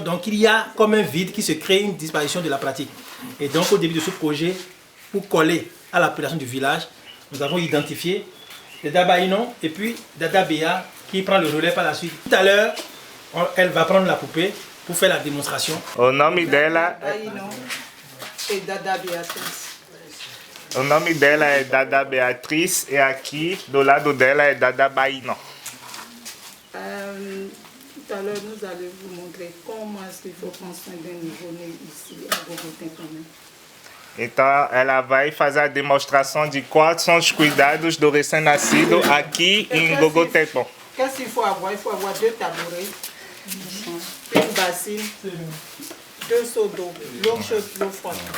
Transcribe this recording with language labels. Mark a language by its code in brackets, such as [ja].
[fr] Donc, il y a comme un vide qui se crée, une disparition de la pratique. Et donc, au début de ce projet, pour coller à la population du village, nous avons identifié Dada Baïnon et puis Dada Béa qui prend le relais par la suite. Tout à l'heure, elle va prendre la poupée pour faire la démonstration. [pt] O nome dela e Dada Beatriz. O nome dela é Dada Beatriz e aqui do lado dela é Dada Baïnon. [fr] Tout à l'heure, nous allons vous montrer comment est-ce qu'il faut prendre soin d'un nouveau-né ici à Gogo Tenkmo. [pt] Então ela vai fazer a demonstração de quais são os cuidados do recém-nascido aqui em Gogo Tenkmo. [fr] Qu'est-ce qu'il faut avoir? Il faut avoir 2 tabourets, une bassine, 2 seaux d'eau, l'eau chaude, l'eau froide.